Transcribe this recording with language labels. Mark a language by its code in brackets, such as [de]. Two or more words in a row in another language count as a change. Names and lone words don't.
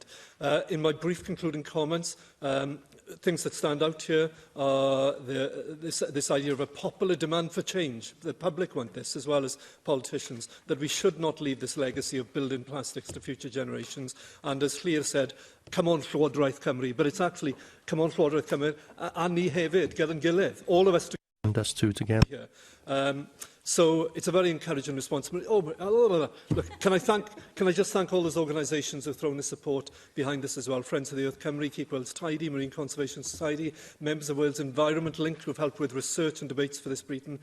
[en] In my brief concluding comments, things that stand out here are this idea of a popular demand for change. The public want this, as well as politicians, that we should not leave this legacy of building plastics to future generations. And as Llŷr said, come on Llywodraeth Cymru, but it's actually come on Llywodraeth Cymru [cy] a ni hefyd, gyda'n gilydd, [en] all of us together. And us two together. So it's a very encouraging response. Look, can I just thank all those organisations who have thrown the support behind this as well. Friends of the Earth Cymru, Keep Wales Tidy, Marine Conservation Society, members of Wales Environment Link who have helped with research and debates for this briefing.